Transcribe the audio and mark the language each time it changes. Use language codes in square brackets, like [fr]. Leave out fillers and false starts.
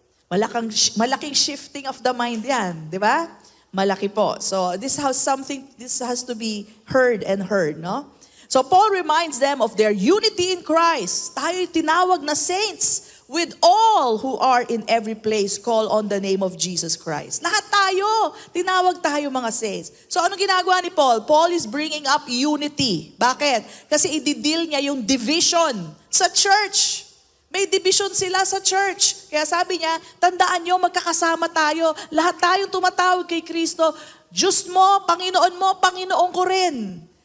[tl] Malaking [en] shifting of the mind [tl] yan, di ba? Malaki po. [en] So, this has to be heard, no? So, Paul reminds them of their unity in Christ. [tl] Tayo'y tinawag na [en] saints with all who are in every place call on the name of Jesus Christ. [tl] Lahat tayo, tinawag tayo mga saints. So, anong ginagawa ni Paul? [en] Paul is bringing up unity. [tl] Bakit? Kasi i-deal niya yung division sa church. May division sila sa church. Kaya sabi niya, tandaan nyo, magkakasama tayo. Lahat tayong tumatawag kay Kristo. Diyos mo, Panginoon ko rin.